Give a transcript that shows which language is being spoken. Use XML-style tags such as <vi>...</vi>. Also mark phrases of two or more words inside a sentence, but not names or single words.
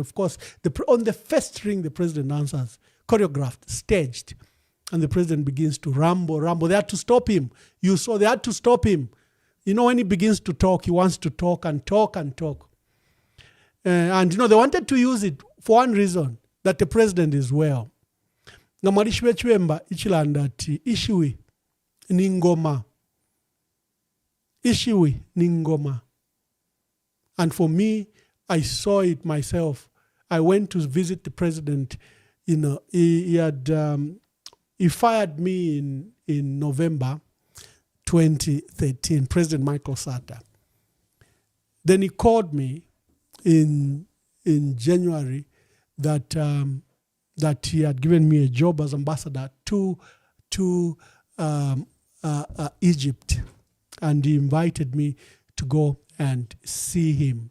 <en>Of course, on the first ring, the president answers, choreographed, staged, and the president begins to ramble. They had to stop him. You saw they had to stop him. You know, when he begins to talk, he wants to talk and talk and talk. And they wanted to use it for one reason, that the president is well.</en> <bem>Ngamarishwe chwemba ichilanda ti ishiwi ningoma. Ishiwi ningoma.</bem> <en>And for me, I saw it myself. I went to visit the president. He fired me in November 2013, President Michael Sata. Then he called me in January that he had given me a job as ambassador to Egypt, and he invited me to go and see him.</en>